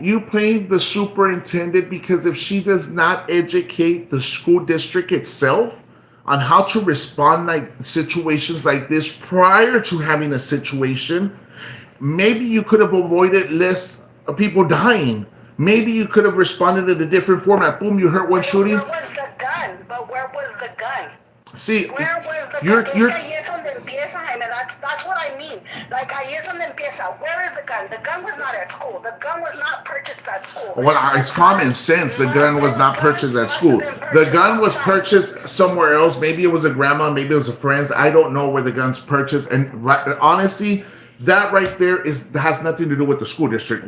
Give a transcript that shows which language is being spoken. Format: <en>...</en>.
<en>you blame the superintendent because if she does not educate the school district itself on how to respond like situations like this prior to having a situation, maybe you could have avoided less people dying. Maybe you could have responded in a different format. Boom, you heard one shooting. Where was the gun? But where was the gun? See, where was the you're gun?</en> <es>Ahí es donde empieza, Jaime.</es> <en>That's what I mean. Like,</en> <es>ahí es donde empieza.</es> <en>Where is the gun? The gun was not at school. The gun was not purchased at school. Well, it's common sense. The gun was not purchased at school. The gun was purchased somewhere else. Maybe it was a grandma. Maybe it was a friend's. I don't know where the gun's purchased. And honestly, that right there has nothing to do with the school district.</en>